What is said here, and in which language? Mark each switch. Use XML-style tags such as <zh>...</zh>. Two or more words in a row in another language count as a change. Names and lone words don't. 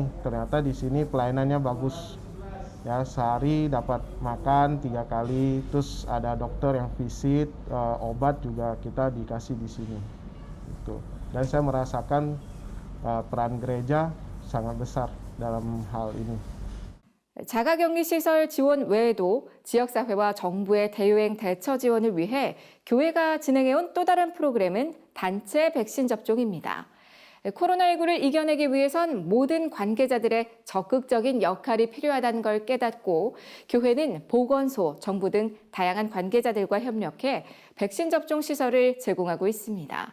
<id>Ternyata di sini pelayanannya bagus. Ya, sehari dapat makan 3 kali, terus ada dokter yang visit, obat juga kita dikasih di sini. Gitu. Dan saya merasakan peran gereja sangat besar dalam hal ini.</id> <ko>자가격리 시설 지원 외에도 지역사회와 정부의 대유행 대처 지원을 위해 교회가 진행해온 또 다른 프로그램은 단체 백신 접종입니다. 코로나19를 이겨내기 위해선 모든 관계자들의 적극적인 역할이 필요하다는 걸 깨닫고 교회는 보건소, 정부 등 다양한 관계자들과 협력해 백신 접종 시설을 제공하고 있습니다.</ko>